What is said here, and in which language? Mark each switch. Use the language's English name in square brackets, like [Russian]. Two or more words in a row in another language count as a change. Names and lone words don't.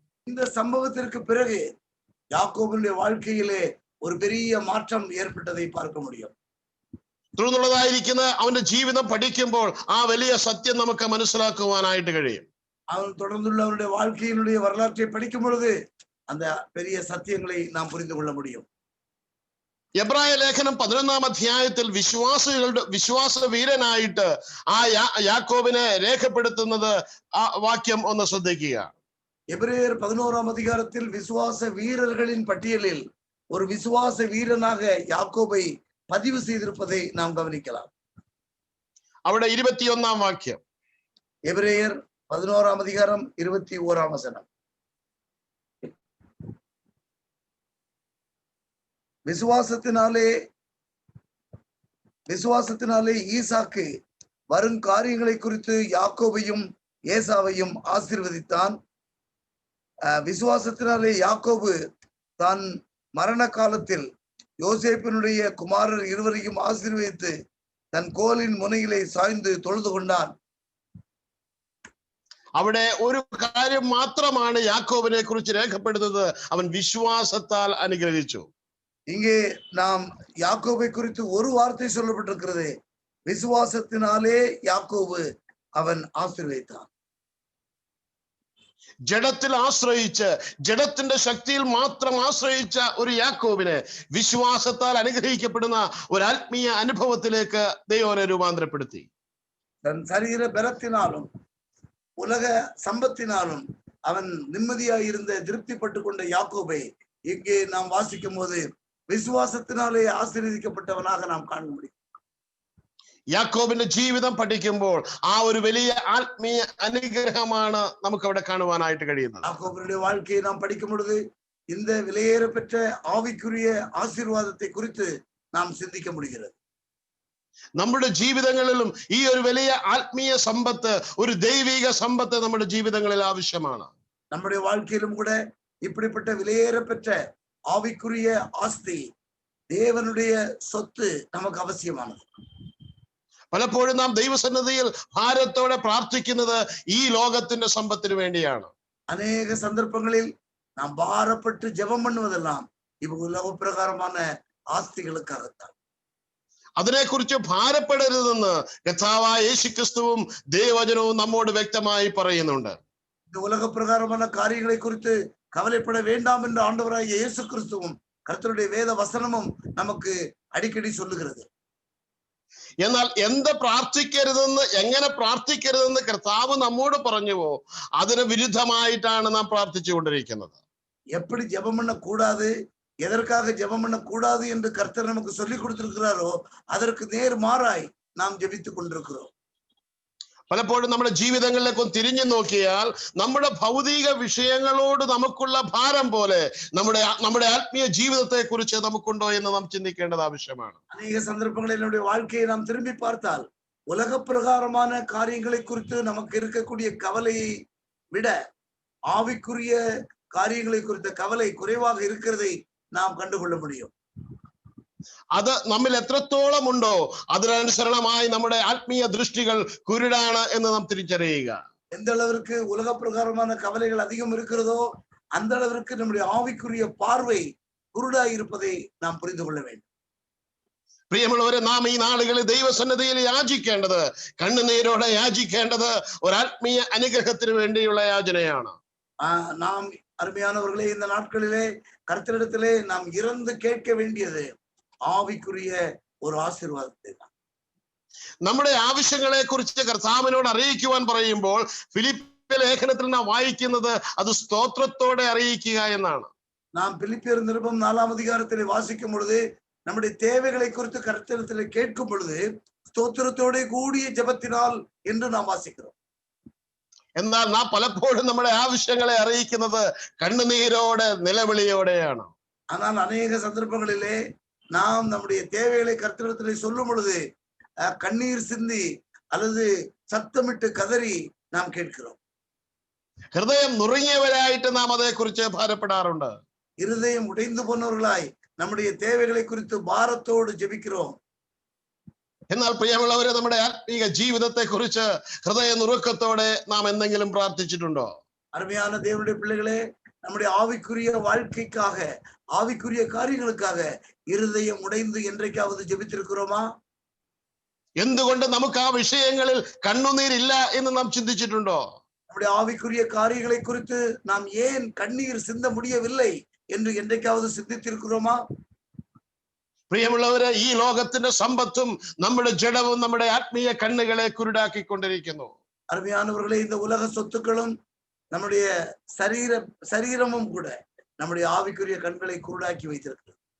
[Tamil] இந்த சம்பவத்திற்கு பிறகு யாக்கோபினுடைய வாழ்க்கையிலே ஒரு பெரிய மாற்றம் ஏற்பட்டதை பார்க்க முடியும். [Malayalam] തുടർന്നുള്ളതായിരിക്കുന്ന അവന്റെ ജീവിതം പഠിക്കുമ്പോൾ ആ വലിയ സത്യം നമുക്ക് മനസ്സിലാക്കുവാനായിട്ട് കഴിയും. [Tamil] அவன் தொடர்ந்துள்ள அவனுடைய வாழ்க்கையினுடைய வரலாற்றை படிக்கும் பொழுது அந்த பெரிய சத்தியங்களை நாம் புரிந்து கொள்ள முடியும். [Malayalam] എബ്രായ ലേഖനം 11-ാം അധ്യായത്തിൽ വിശ്വാസ വീരനായിട്ട് ആ യാക്കോബിനെ രേഖപ്പെടുത്തുന്നത് ആ വാക്യം ഒന്ന് ശ്രദ്ധിക്കുക. [Tamil] எபிரேயர் 11-ாம் அதிகாரத்தில் விசுவாச வீரர்களின் பட்டியலில் ஒரு விசுவாச வீரனாக யாக்கோபை பதிவு செய்திருப்பதை நாம் கவனிக்கலாம். [Malayalam] അവിടെ 21-ാം വാക്യം. [Tamil] எபிரேயர் 11-ாம் அதிகாரம் 21-ாம் வசனம். விசுவாசத்தினாலே ஈசாக்கு வரும் காரியங்களை குறித்து யாக்கோபையும் ஏசாவையும் ஆசீர்வதித்தான். விசுவாசத்தினாலே யாக்கோபு தான் மரண காலத்தில் யோசேப்பினுடைய குமாரர் இருவரையும் ஆசீர்வதித்து தன் கோலின் முனையிலே சாய்ந்து தொழுது கொண்டான். [Malayalam] അവിടെ ഒരു കാര്യം മാത്രമാണ് യാക്കോബിനെ കുറിച്ച് രേഖപ്പെടുത്തുന്നത്, അവൻ വിശ്വാസത്താൽ അനുഗ്രഹിച്ചു. [Tamil] இங்கே நாம் யாக்கோபை குறித்து ஒரு வார்த்தை சொல்லப்பட்டிருக்கிறது, விசுவாசத்தினாலே யாக்கோபு அவன் ஆசீர்வதித்தான். [Malayalam] ജഡത്തിൽ ആശ്രയിച്ച്, ജഡത്തിന്റെ ശക്തിയിൽ മാത്രം ആശ്രയിച്ച ഒരു യാക്കോബിനെ വിശ്വാസത്താൽ അനുഗ്രഹിക്കപ്പെടുന്ന ഒരു ആത്മീയ അനുഭവത്തിലേക്ക് ദൈവനെ രൂപാന്തരപ്പെടുത്തി. [Tamil] தன் சரீர பலத்தினாலும் உலக சம்பத்தினாலும் அவன் நிம்மதியாயிருந்த திருப்திப்பட்டு கொண்ட யாக்கோபை இங்கே நாம் வாசிக்கும் போது விசுவாசத்தினாலே ஆசீர்வதிக்கப்பட்டவனாக நாம் காண முடியும். [Malayalam] യാക്കോബിന്റെ ജീവിതം പഠിക്കുമ്പോൾ ആ ഒരു വലിയ ആത്മീയ അനുഗ്രഹമാണ് നമുക്ക് അവിടെ കാണുവാനായിട്ട് കഴിയുന്നത്. [Tamil] யாக்கோபுடைய வாழ்க்கையை நாம் படிக்கும் பொழுது இந்த விலையேற பெற்ற ஆவிக்குரிய ஆசீர்வாதத்தை குறித்து நாம் சிந்திக்க முடிகிறது. [Malayalam] നമ്മുടെ ജീവിതങ്ങളിലും ഈ ഒരു വലിയ ആത്മീയ സമ്പത്ത്, ഒരു ദൈവിക സമ്പത്ത് നമ്മുടെ ജീവിതങ്ങളിൽ ആവശ്യമാണ്. [Tamil] நம்முடைய வாழ்க்கையிலும் கூட இப்படிப்பட்ட விலையேற பெற்ற ஆவிக்குரிய ஆஸ்தி, தேவனுடைய சொத்து நமக்கு அவசியமானது. [Malayalam] പലപ്പോഴും നാം ദൈവസന്നിധിയിൽ ഭാരത്തോടെ പ്രാർത്ഥിക്കുന്നത് ഈ ലോകത്തിന്റെ സമ്പത്തിന് വേണ്ടിയാണ്. [Tamil] அநேக சந்தர்ப்பங்களில் நாம் பாரப்பட்டு ஜெபம் பண்ணுவதெல்லாம் இவ் உலக பிரகாரமான ஆஸ்திகளுக்காகத்தான். [Malayalam] അതിനെക്കുറിച്ച് ഭാരപ്പെടരുതെന്ന് കർത്താവായ യേശുക്രിസ്തുവും ദൈവവചനവും നമ്മോട് വ്യക്തമായി പറയുന്നുണ്ട്. [Tamil] இந்த உலக பிரகாரமான காரியங்களை குறித்து கவலைப்பட வேண்டாம் என்று ஆண்டவராகிய இயேசு கிறிஸ்துவும் கர்த்தருடைய வேத வசனமும் நமக்கு அடிக்கடி சொல்லுகிறது. [Malayalam] എന്നാൽ എന്ത് പ്രാർത്ഥിക്കരുതെന്ന്, എങ്ങനെ പ്രാർത്ഥിക്കരുതെന്ന് കർത്താവ് നമ്മോട് പറഞ്ഞുവോ അതിന് വിരുദ്ധമായിട്ടാണ് നാം പ്രാർത്ഥിച്ചുകൊണ്ടിരിക്കുന്നത്. [Tamil] எப்படி ஜெபம் பண்ண கூடாது, எதற்காக ஜெபம் பண்ண கூடாது என்று கர்த்தர் நமக்கு சொல்லிக் கொடுத்திருக்கிறாரோ அதற்கு நேர் மாறாய் நாம் ஜெபித்துக் கொண்டிருக்கிறோம். [Malayalam] പലപ്പോഴും നമ്മുടെ ജീവിതങ്ങളിലേക്ക് ഒന്ന് തിരിഞ്ഞു നോക്കിയാൽ നമ്മുടെ ഭൗതിക വിഷയങ്ങളോട് നമുക്കുള്ള ഭാരം പോലെ നമ്മുടെ ആത്മീയ ജീവിതത്തെ കുറിച്ച് നമുക്കുണ്ടോ എന്ന് നാം ചിന്തിക്കേണ്ടത് ആവശ്യമാണ്. [Tamil] அநேக சந்தர்ப்பங்களில் என்னுடைய வாழ்க்கையை நாம் திரும்பி பார்த்தால் உலக பிரகாரமான காரியங்களை குறித்து நமக்கு இருக்கக்கூடிய கவலையை விட ஆவிக்குரிய காரியங்களை குறித்த கவலை குறைவாக இருக்கிறதை நாம் கண்டுகொள்ள முடியும். [Malayalam] അത് നമ്മിൽ എത്രത്തോളം ഉണ്ടോ അതിനനുസരണമായി നമ്മുടെ ആത്മീയ ദൃഷ്ടികൾ കുരുടാണ് എന്ന് നാം തിരിച്ചറിയുക. [Tamil] எந்த அளவிற்கு உலக பிரகாரமான கவலைகள் அதிகம் இருக்கிறதோ அந்த அளவிற்கு நம்முடைய ஆவிக்குரிய பார்வை குருடாய் இருப்பதை நாம் புரிந்து கொள்ள வேண்டும். [Malayalam] പ്രിയമുള്ളവരെ, നാം ഈ നാളുകളിൽ ദൈവസന്നിധിയിൽ യാചിക്കേണ്ടത്, കണ്ണുനീരോടെ യാചിക്കേണ്ടത് ഒരു ആത്മീയ അനുഗ്രഹത്തിന് വേണ്ടിയുള്ള യാചനയാണ്. [Tamil] நாம் அருமையானவர்களே, இந்த நாட்களிலே கர்த்தரிடத்திலே நாம் இறந்து கேட்க வேண்டியது ஆவிக்குரிய ஒரு ஆசீர்வாதத்தை தான். [Malayalam] നമ്മുടെ ആവശ്യങ്ങളെ കുറിച്ച് കർത്താവിനോട് അറിയിക്കുവാൻ പറയുമ്പോൾ ഫിലിപ്പി ലേഖനത്തിൽ നാം വായിക്കുന്നത് അത് സ്തോത്രത്തോടെ അറിയിക്കുക എന്നാണ്. [Tamil] நாம் பிலிப்பியர் நிருபம் 4ஆம் அதிகாரத்திலே வாசிக்கும் பொழுது நம்முடைய தேவைகளை குறித்து கர்த்தரிடத்திலே கேட்கும் பொழுது ஸ்தோத்திரத்தோட கூடிய ஜெபத்தினால் என்று நாம் வாசிக்கிறோம். [Malayalam] എന്നാൽ നാം പലപ്പോഴും നമ്മുടെ ആവശ്യങ്ങളെ അറിയിക്കുന്നത് കണ്ണുനീരോടെ നിലവിളിയോടെയാണ്. [Tamil] ஆனால் அநேக சந்தர்ப்பங்களிலே நாம் நம்முடைய தேவைகளை கர்த்தரிடத்திலே சொல்லும் பொழுது கண்ணீர் சிந்தி அல்லது சத்தமிட்டு கதறி நாம் கேட்கிறோம். [Malayalam] ഹൃദയം നുറുങ്ങിയവരായിട്ട് നാം അതേക്കുറിച്ച് ഭാരപ്പെടാറുണ്ട്. [Tamil] இருதயம் உடைந்து போனவர்களாய் நம்முடைய தேவைகளை குறித்து பாரத்தோடு ஜெபிக்கிறோம். [Malayalam] എന്നാൽ പ്രിയമുള്ളവരെ, നമ്മുടെ ആത്മീക ജീവിതത്തെ കുറിച്ച് ഹൃദയ നുറുക്കത്തോടെ നാം എന്തെങ്കിലും പ്രാർത്ഥിച്ചിട്ടുണ്ടോ? [Tamil] அருமையான தேவனுடைய பிள்ளைகளே, நம்முடைய ஆவிக்குரிய வாழ்க்கைக்காக, ஆவிக்குரிய காரியங்களுக்காக இருதயம் உடைந்து என்றைக்காவது ஜெபித்திருக்கிறோமா? [Malayalam] എന്തുകൊണ്ട് നമുക്ക് ആ വിഷയങ്ങളിൽ കണ്ണുനീരില്ല എന്ന് നാം ചിന്തിച്ചിട്ടുണ്ടോ? [Tamil] நம்முடைய ஆவிக்குரிய காரியங்களை குறித்து நாம் ஏன் கண்ணீர் சிந்த முடியவில்லை என்று என்றைக்காவது சிந்தித்திருக்கிறோமா? [Malayalam] പ്രിയമുള്ളവരെ, ഈ ലോകത്തിന്റെ സമ്പത്തും നമ്മുടെ ജഡവും നമ്മുടെ ആത്മീയ കണ്ണുകളെ കുരുടാക്കിക്കൊണ്ടിരിക്കുന്നു. [Tamil] அருமையானவர்களே, இந்த உலக சொத்துக்களும் நம்முடைய சரீரமும் கூட நம்முடைய ஆவிக்குரிய கண்களை குருடாக்கி வைத்திருக்கிறது.